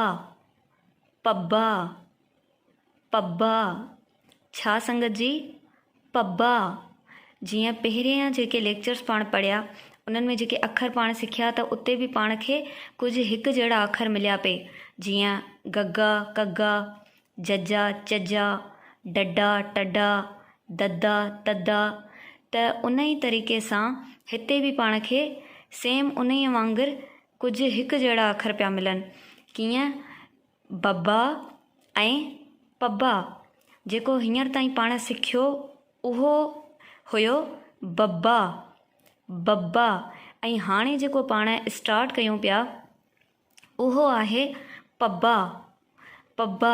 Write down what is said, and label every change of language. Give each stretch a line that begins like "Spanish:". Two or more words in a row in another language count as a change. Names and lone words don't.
Sindhi: पब्बा पब्बा छा संगत जी? पब्बा। जीअं पहिरियां जेके लेक्चर्स पाण पढ़िया उन्हनि में जेके अखर पाण सिखिया त उते बि पाण खे कुझु हिकु जहिड़ा अखर मिलिया पिए, जीअं गगा कगा, जजा चजा, डडा टडा, ददा तदा। त उन ई तरीक़े सां हिते बि पाण खे सेम उन ई वांगुरु कुझु हिकु जहिड़ा अखर पिया मिलनि। कीअं? बब्बा ऐं पब्बा। जेको हींअर ताईं पाण सिखियो उहो हुयो बब्बा बब्बा, ऐं हाणे जेको पाण स्टार्ट कयूं पिया उहो आहे पब्बा पब्बा।